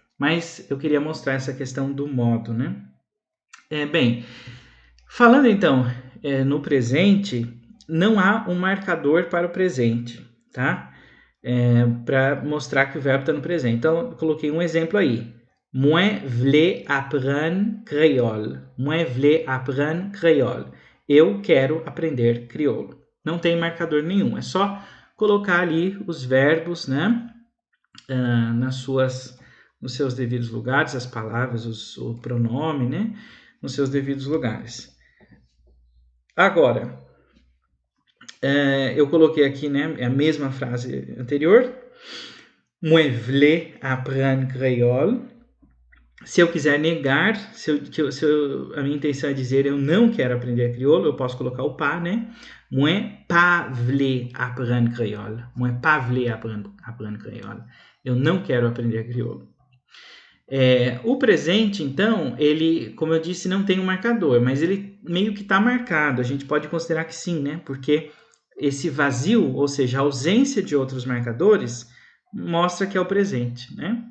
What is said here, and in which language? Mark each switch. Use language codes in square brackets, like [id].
[pt] Mas eu queria mostrar essa questão do modo, né? Bem, falando então no presente, não há um marcador para o presente, tá? Para mostrar que o verbo está no presente. Então, eu coloquei um exemplo aí. [fr] Moi voulais apprendre créole. Moi voulais apprendre créole. [pt] Eu quero aprender crioulo. Não tem marcador nenhum. É só colocar ali os verbos, né? Nos seus devidos lugares, as palavras, o pronome, né? Nos seus devidos lugares. Agora, eu coloquei aqui, né, a mesma frase anterior. [fr] Moi voulais apprendre créole. [pt] Se eu quiser negar, a minha intenção é dizer eu não quero aprender crioulo, eu posso colocar o pas, né? [fr] Moi pas voulais apprendre créole. Moi pas voulais apprendre créole. [pt] Eu não quero aprender crioulo. O presente, então, ele, como eu disse, não tem um marcador, mas ele meio que está marcado. A gente pode considerar que sim, né? Porque esse vazio, ou seja, a ausência de outros marcadores, mostra que é o presente, né?